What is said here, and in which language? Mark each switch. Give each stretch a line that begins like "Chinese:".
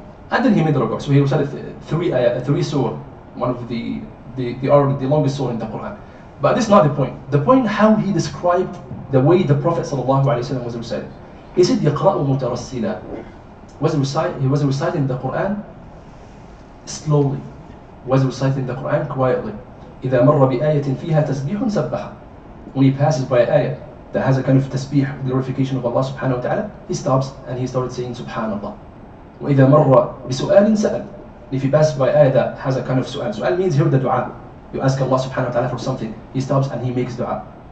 English: And then he made the ruku'. So he recited three surah, one of the longest surah in the Quran. But this is not the point. The point how he described the way the Prophet ﷺ was reciting. He said,
Arabic: يَقْرَأُ مُتَرَسِّلًا.
English: He was reciting the Quran slowly, was reciting the Quran quietly.
Arabic: إذا مر بآية فيها تسبيح سبح.
English: When he passes by an ayah that has a kind of tasbih, glorification of Allah subhanahu wa ta'ala, he stops and he started saying subhanallah.
Arabic: وإذا مر بسؤال سأل.
English: If he passes by an ayah that has a kind of su'al, su'al means here the dua. You ask Allah subhanahu wa ta'ala for something, he stops and he makes dua.